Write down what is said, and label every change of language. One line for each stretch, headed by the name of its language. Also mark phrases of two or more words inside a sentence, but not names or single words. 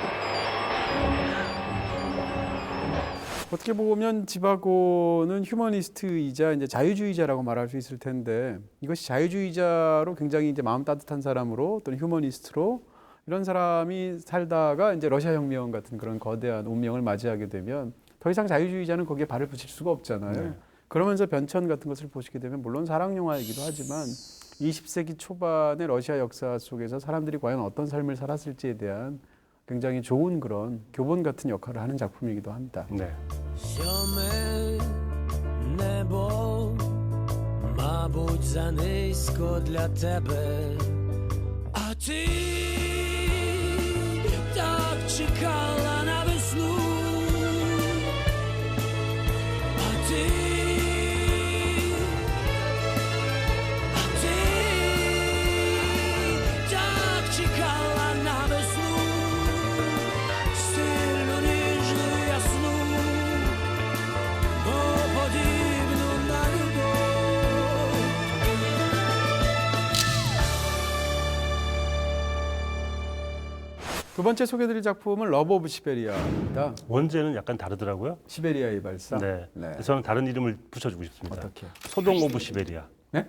Korean: 어떻게 보면 지바고는 휴머니스트이자 이제 자유주의자라고 말할 수 있을 텐데 이것이 자유주의자로 굉장히 이제 마음 따뜻한 사람으로 또는 휴머니스트로 이런 사람이 살다가 이제 러시아 혁명 같은 그런 거대한 운명을 맞이하게 되면 더 이상 자유주의자는 거기에 발을 붙일 수가 없잖아요. 네. 그러면서 변천 같은 것을 보시게 되면 물론 사랑 영화이기도 하지만 20세기 초반의 러시아 역사 속에서 사람들이 과연 어떤 삶을 살았을지에 대한 굉장히 좋은 그런 교본 같은 역할을 하는 작품이기도 합니다. 네.
Ukrainian: Сьоме небо, мабуть, занизько для тебе, а ти так чекала на весну, а ти так чекала на весну, стильну, ніжну, ясну, подібну на любов.
Korean: 두 번째 소개드릴 작품은 러브 오브 시베리아입니다. 원제는 약간 다르더라고요. 시베리아의 발사. 네. 네. 저는 다른 이름을 붙여주고 싶습니다. 어떻게? 소동 오브 시베리아. 네?